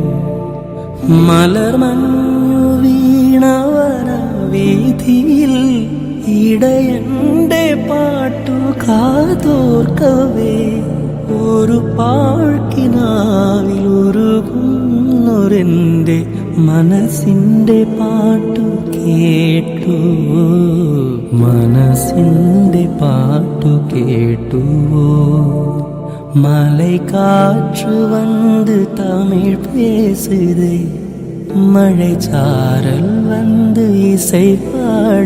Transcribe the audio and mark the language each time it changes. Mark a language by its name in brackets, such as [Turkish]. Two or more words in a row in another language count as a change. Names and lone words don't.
[Malayalam] മലർമഞ്ഞു വീണവന വീതിയിൽ ഇടയന്റെ പാട്ടു കാതോർക്കവേ, ഒരു പാഴ്ക്കിനാവിൽ ഉരുകുന്നൊരെന്റെ മനസ്സിന്റെ പാട്ടു കേട്ടു, മനസ്സിന്റെ പാട്ടു കേട്ടുവോ. [Tamil] மலை காற்று வந்து தமிழ் பேசுதே, மழை சாரல் வந்து இசை பாடு.